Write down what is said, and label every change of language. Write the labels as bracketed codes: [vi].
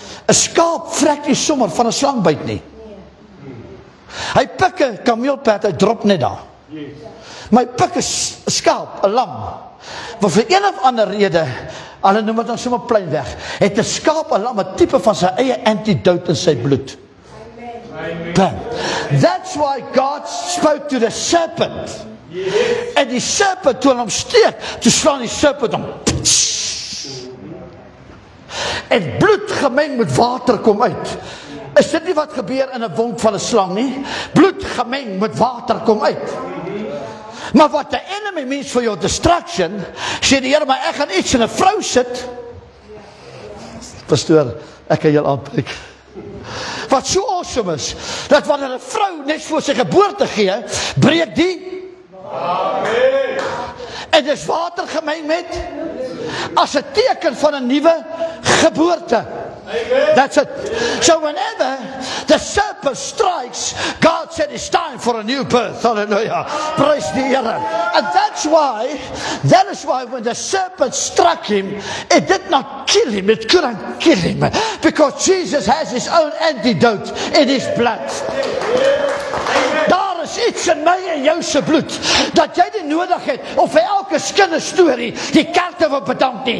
[af] 'n Skaap vrek nie sommer van 'n slang byt nie. Hy pik 'n kameelperd, hy drop net daar. Maar hy pik 'n skaap, 'n lam. Maar vir een of ander rede, hulle noem dit dan sommer plein weg, het 'n skaap, 'n lam, 'n tipe van sy eie antidote in sy bloed. Amen. [en] That's why God spoke to the serpent. [af] En die serpent, toe hom steek, toe slaan die serpent om. En bloed gemeng met water kom uit. Is dit nie wat gebeur in 'n wond van 'n slang nie? Bloed gemeng met water kom uit. Maar wat [en] the enemy means for your destruction, [af] sê die Here, maar ek gaan iets in 'n vrou sit. Pastoor, ek kan julle aanpreek. Wat so awesome is, dat wanneer 'n vrou net voor sy geboorte gee, breek die. Amen. En dis water gemeng met as 'n teken van 'n nuwe geboorte. [en] Amen. That's it. So whenever the serpent strikes, God said it's time for a new birth. Hallelujah. Praise the Here. And that is why when the serpent struck him, it did not kill him. It couldn't kill him. Because Jesus has his own antidote in his blood. [af] Daar is iets in my en jou se bloed, dat jy nie nodig het, of vir elke kinderstorie, die kerk te wil bedank nie.